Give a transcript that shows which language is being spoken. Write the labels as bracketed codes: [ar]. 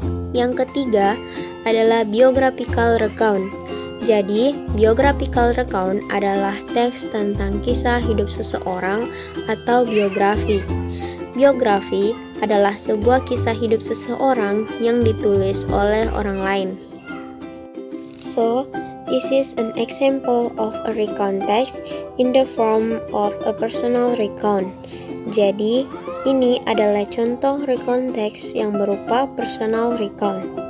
[id] Yang ketiga adalah biographical recount. Jadi, biographical recount adalah teks tentang kisah hidup seseorang atau biografi. Biografi adalah sebuah kisah hidup seseorang yang ditulis oleh orang lain. [en] So, this is an example of a recount text in the form of a personal recount. [id] Jadi, ini adalah contoh recount text yang berupa personal recount.